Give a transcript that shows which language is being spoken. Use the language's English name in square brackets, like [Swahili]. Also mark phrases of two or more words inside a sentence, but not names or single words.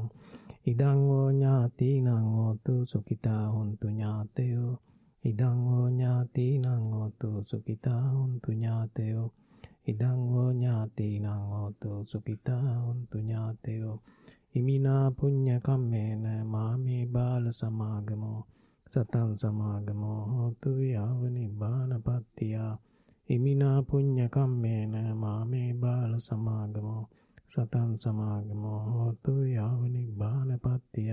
[Pali] ඉදං ෝ ඥාතිනං හෝතු සුඛිතා හොන්තු ඥාතයෝ. ඉදං ෝ ඥාතිනං හෝතු සුඛිතා හොන්තු ඥාතයෝ. ඉදං ෝ ඥාතිනං හෝතු සුඛිතා හොන්තු ඥාතයෝ. ඉමිනා පුඤ්ඤ කම්මේන මාමේ බාල සමාගමෝ සතං සමාගමෝ හෝතු යාව නිබ්බානපත්තිය. ඉමිනා පුඤ්ඤ කම්මේන මාමේ බාල සමාගමෝ සතං සමාගමෝ හෝතු යාව නිබ්බානපත්තිය.